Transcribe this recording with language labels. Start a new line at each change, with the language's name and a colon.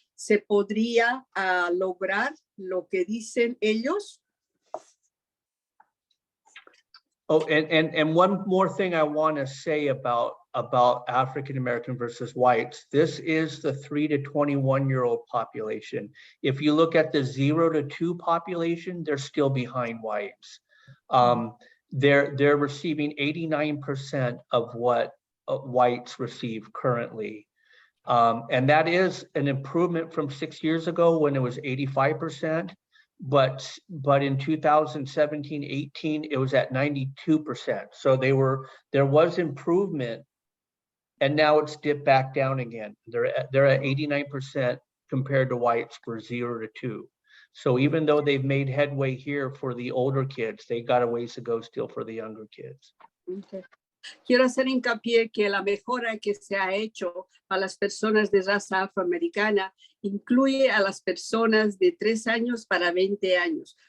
Spanish: ¿Se podría lograr lo que dicen ellos?
English: Oh, and one more thing I want to say about African American versus whites. This is the 3 to 21-year-old population. If you look at the 0 to 2 population, they're still behind whites. They're receiving 89% of what whites receive currently. And that is an improvement from 6 years ago when it was 85%. But in 2017, 18, it was at 92%. So there was improvement, and now it's dipped back down again. They're at 89% compared to whites for 0 to 2. So even though they've made headway here for the older kids, they got a ways to go still for the younger kids. Okay.
Spanish: Quiero hacer hincapié que la mejora que se ha hecho a las personas de raza afroamericana incluye a las personas de 3 años para 20 años.